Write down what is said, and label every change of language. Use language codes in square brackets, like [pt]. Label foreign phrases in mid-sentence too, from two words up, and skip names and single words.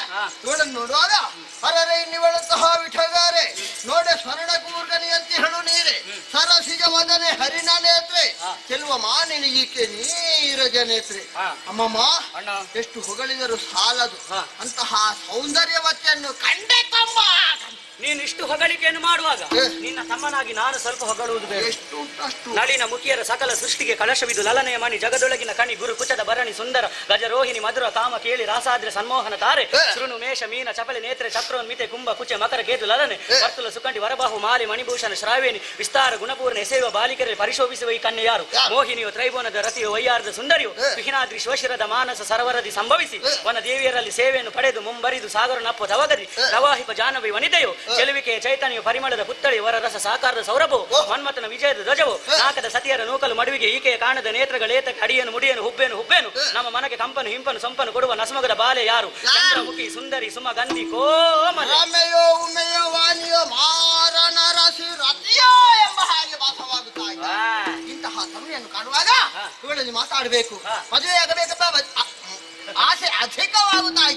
[kn] ಇವಳನ್ನು ನೋಡುವಾಗ ಹರರೆ ಇನ್ನಿವಳಂತಹ ವಿಠಗಾರೆ ನೋಡೆ ಸ್ವರ್ಣ ಕೂರ್ಗನಿಯಂತೆ ಹೇಳು ನೀರೆ ಸರಸಿಜ ವದನೆ ಹರಿಣ ನೇತ್ರೆ ಚೆಲುವ ಮಾನಿನಿ ಈಕೆ ನೀರಜ ನೇತ್ರೆ. ಅಮ್ಮಮ್ಮ ಎಷ್ಟು ಹೊಗಳಿದರೂ ಸಾಲದು ಅಂತಹ ಸೌಂದರ್ಯವತ್ತೆಯನ್ನು ಕಂಡೆ ತಮ್ಮ. ನೀನು ಇಷ್ಟು ಹೊಗಳಿಕೆಯನ್ನು ಮಾಡುವಾಗ ನಿನ್ನ ತಮ್ಮನಾಗಿ ನಾನು ಸ್ವಲ್ಪ ಹೊಗಳುವುದು ಬೇಡ. ನಳಿನ ಮುಖಿಯರ ಸಕಲ ಸೃಷ್ಟಿಗೆ ಕಳಶವಿದು ಲಲನೆಯ ಮಣಿ ಜಗದೊಳಗಿನ ಕಣಿ ಗುರು ಕುಚದ ಭರಣಿ ಸುಂದರ ಗಜರೋಹಿಣಿ ಮಧುರ ಕಾಮ ಕೇಳಿ ರಾಸಾದ್ರೆ ಸನ್ಮೋಹನ ತಾರೆ ಶೃಣು ಮೇಷ ಮೀನ ಚಪಲೆ ನೇತ್ರೆ ಚಕ್ರೋನ್ಮಿತೆ ಕುಂಭ ಕುಚ ಮಕರ ಕೇತು ಲಲನೆ ವರ್ತುಲ ಸುಕಂಠಿ ವರಬಾಹು ಮಾಲೆ ಮಣಿಭೂಷಣ ಶ್ರಾವೇಣಿ ವಿಸ್ತಾರ ಗುಣಪೂರ್ಣ ಎಸೆಯುವ ಬಾಲಿಕರಲ್ಲಿ ಪರಿಶೋಭಿಸುವ ಈ ಕನ್ಯೆ ಯಾರು? ಮೋಹಿನಿಯು ತ್ರೈಭುವನದ ರತಿಯು ವೈಯಾರ್ಧ ಸುಂದರಿಯು ವಿಹಿನಾದ್ರಿ ಶಿವಶಿರದ ಮಾನಸ ಸರವರದಿ ಸಂಭವಿಸಿ ವನ ದೇವಿಯರಲ್ಲಿ ಸೇವೆಯನ್ನು ಪಡೆದು ಮುಂಬರಿದು ಸಾಗರ ನಪ್ಪ ತವಗದಿ ಪ್ರವಾಹಿಪ ಜಾನವಿ ವನಿತೆಯು ಚೆಲುವಿಕೆ ಚೈತನ್ಯ ಪರಿಮಳದ ಪುತ್ತಳಿ ವರ ರಸ ಸಾಕಾರದ ಸೌರಭವು ಮನ್ಮಥನ ವಿಜಯದ ಧ್ವಜವು ನಾಕದ ಸತಿಯರ ನೂಕಲು ಮಡುವಿಗೆ ಈಕೆಯ ಕಾಣದ ನೇತ್ರಗಳೇತಕ್ಕೆ ಅಡಿಯನು ಮುಡಿಯನು ಹುಬ್ಬೇನು ನಮ್ಮ ಮನಗೆ ಕಂಪನು ಹಿಂಪನು ಸಂಪನು ಕೊಡುವ ನಸಮಗದ ಬಾಲೆ ಯಾರು ಚಂದ್ರಮುಖಿ ಸುಂದರಿ ಸುಮ ಗಂಧಿ ಕೋಮಲ ಎಂಬ ಹಾಗೆ ಭಾಸವಾಗುತ್ತಾ ಇದೆ. ಇಂತಹ ತರುಣಿಯನ್ನು ಕಾಣುವಾಗ ಇವಳಲ್ಲಿ ಮಾತಾಡಬೇಕು, ಮದುವೆಯಾಗಬೇಕಂತ ಆಸೆ ಅಧಿಕವಾಗುತ್ತಾ ಇದೆ.